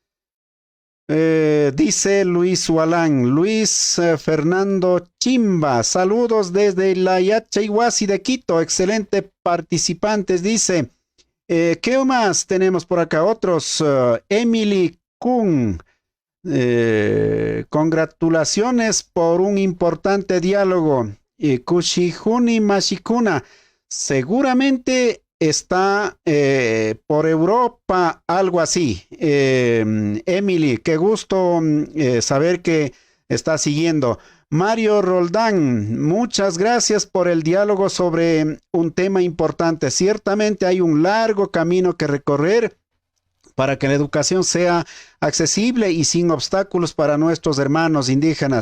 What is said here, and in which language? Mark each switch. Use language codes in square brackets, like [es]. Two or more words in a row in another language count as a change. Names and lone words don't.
[es] Dice Luis Hualán, Luis Fernando Chimba, saludos desde la Yachaiguasi de Quito, excelente participantes, dice. ¿Qué más tenemos por acá? Otros, Emily Kuhn, congratulaciones por un importante diálogo. [qu] Kushihuni Mashikuna, [es] seguramente está por Europa, algo así. Emily, qué gusto saber que está siguiendo. Mario Roldán, muchas gracias por el diálogo sobre un tema importante. Ciertamente hay un largo camino que recorrer para que la educación sea accesible y sin obstáculos para nuestros hermanos indígenas.